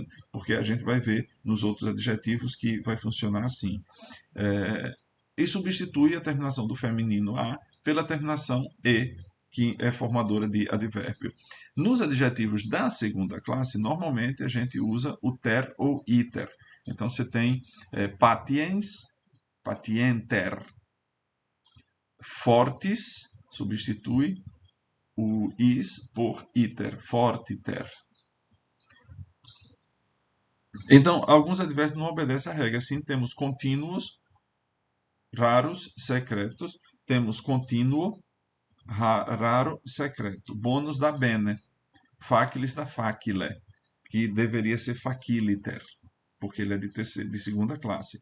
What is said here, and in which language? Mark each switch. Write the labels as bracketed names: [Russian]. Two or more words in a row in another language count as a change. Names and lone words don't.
[Portuguese] Porque a gente vai ver nos outros adjetivos que vai funcionar assim. E substitui a terminação do feminino a pela terminação e, que é formadora de advérbio. Nos adjetivos da segunda classe, normalmente a gente usa o ter ou iter. Então você tem [Latin] patiens, patienter. [Portuguese] Fortis substitui o is por iter, fortiter. Então, alguns advérbios não obedecem à regra. Assim, temos contínuos, raros, secretos. Temos contínuo, raro, secreto. Bônus da bene. Facilis da facile, que deveria ser faciliter, porque ele é de segunda classe.